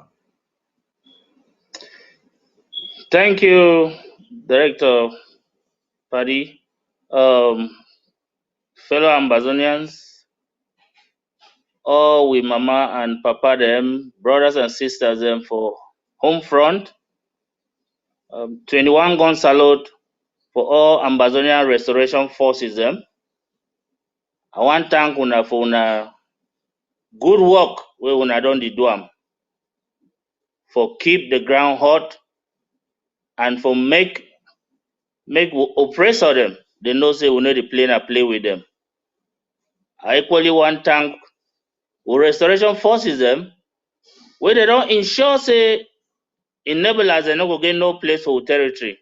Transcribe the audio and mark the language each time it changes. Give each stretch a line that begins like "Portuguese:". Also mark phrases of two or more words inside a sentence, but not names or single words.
Nigerian Pidgin: Thank you, Director Paddy, fellow Ambazonians, all with mama and papa them, brothers and sisters them for home front. 21 gun salute for all Ambazonian restoration forces them. I want thank una for una good work wey una don dey do am for keep the ground hot and for make oppressor them they know say we no dey play with them. I equally want thank our restoration forces them wey they don ensure say enablers they no go get no place for territory.